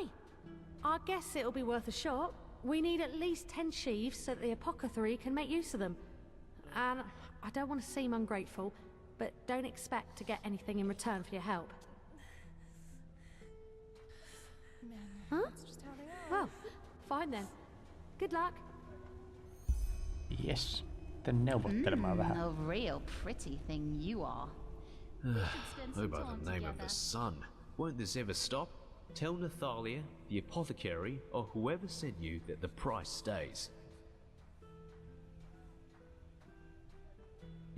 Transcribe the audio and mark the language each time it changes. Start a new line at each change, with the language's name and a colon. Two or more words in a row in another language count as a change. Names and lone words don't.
English: I guess it'll be worth a shot. We need at least 10 sheaves so that the apothecary can make use of them. And I don't want to seem ungrateful, but don't expect to get anything in return for your help. Huh? That's just how they are. Well, fine then. Good luck. Yes.
Finnish: Sitten neuvottelemaan vähän.
English: A real pretty thing you are. Go by the name of the sun. Won't this ever stop? Tell Nathalia, the apothecary, or whoever sent you that the price stays.